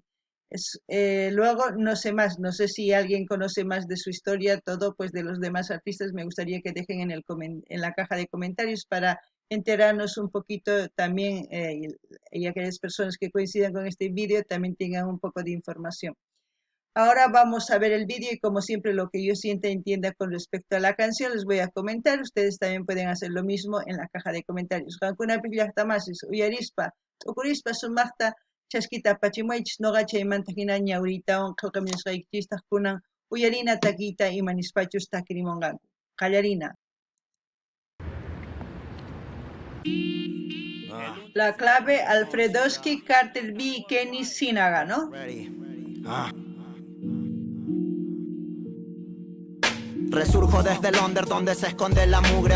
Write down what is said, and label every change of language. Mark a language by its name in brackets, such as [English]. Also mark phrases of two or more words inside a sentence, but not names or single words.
[Spanish] Luego, no sé más, no sé si alguien conoce más de su historia, todo, pues de los demás artistas, me gustaría que dejen en la caja de comentarios para enterarnos un poquito también, y aquellas personas que coincidan con este vídeo también tengan un poco de información. Ahora vamos a ver el vídeo y como siempre lo que yo sienta y entienda con respecto a la canción les voy a comentar. Ustedes también pueden hacer lo mismo en la caja de comentarios. [Quechua] Kankuna pillaqtamasis uyarispa, tukurispa sumaqta chaskita pachimuaychis noqa chaymanta hina ñawriytawan qillqamusqaykichistaj kunan uyarina takiyta imanispachus takirimunqanku. Qallarina. [Spanish] La clave Alfredoski, Carter B, Kenny Sinaga, ¿no? Resurjo desde el under donde se esconde la mugre.